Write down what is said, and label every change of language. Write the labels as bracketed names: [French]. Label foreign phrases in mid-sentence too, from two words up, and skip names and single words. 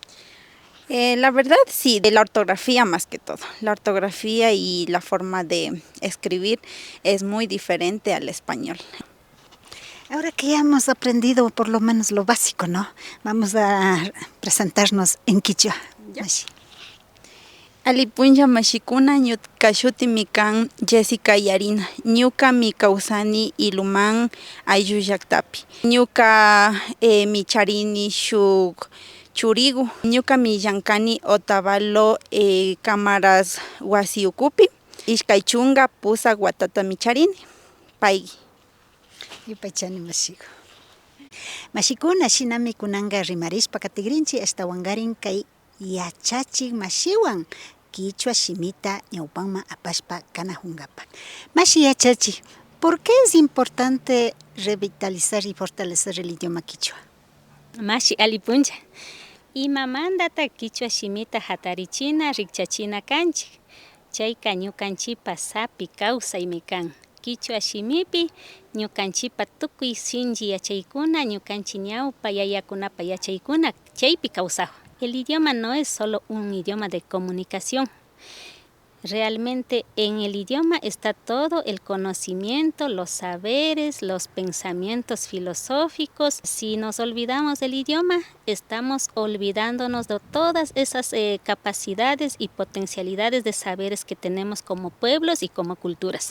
[Spanish] La verdad sí, de la ortografía más que todo. La ortografía y la forma de escribir es muy diferente al español. Ahora que ya hemos aprendido por lo menos lo básico, ¿no? Vamos a presentarnos en quichua. [Quechua] Mashi. Alipunlla mashikuna ñuka shutimi kan Jessica Yarina. Ñuka mi kawsani iluman ayllu llaqtapi. Ñuka mi charini shuk churigu. Ñuka mi llankani Otavalo cámaras wasi ukupi. Ishkay chunga pusa watata mi charini. Paigi. Yupaychani mashiku. Mashikuna shinami kunanga rimarishpa katigrinchi hasta wangarin kay yachachik mashiwan quichua shimita ñawpanman apashpa kanajungapak. Mashi yachachik, [Spanish] ¿por qué es importante revitalizar y fortalecer el idioma quichua? [Quechua] Mashi alipunlla, imamandata quichua shimita hatarichina rikchachina kanchik, chayka ñukanchipa sapi kawsaymi kan. Quichua shimipi ñukanchipa tukuy shinchi yachaykuna ñukanchik ñawpa yayakunapa yachaykuna chaypi kawsakun. [Spanish] El idioma no es solo un idioma de comunicación. Realmente en el idioma está todo el conocimiento, los saberes, los pensamientos filosóficos. Si nos olvidamos del idioma, estamos olvidándonos de todas esas capacidades y potencialidades de saberes que tenemos como pueblos y como culturas.